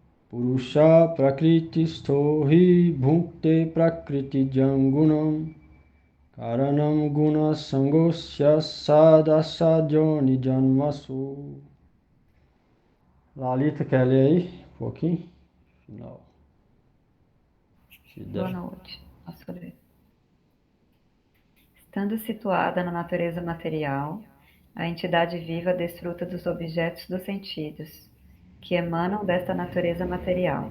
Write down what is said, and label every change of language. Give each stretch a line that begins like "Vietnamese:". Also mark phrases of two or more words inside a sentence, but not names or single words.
Sanskrit: Purusha Prakriti Stohi Bhukte Prakriti Jangunam Karanam Guna Sangosya Sadasadyo Nijanvasu.
Portuguese: Lalita, quer ler aí? Um pouquinho? Final. Boa noite. Posso ler? Estando situada na natureza material, a entidade viva desfruta dos objetos dos sentidos, que emanam desta natureza material.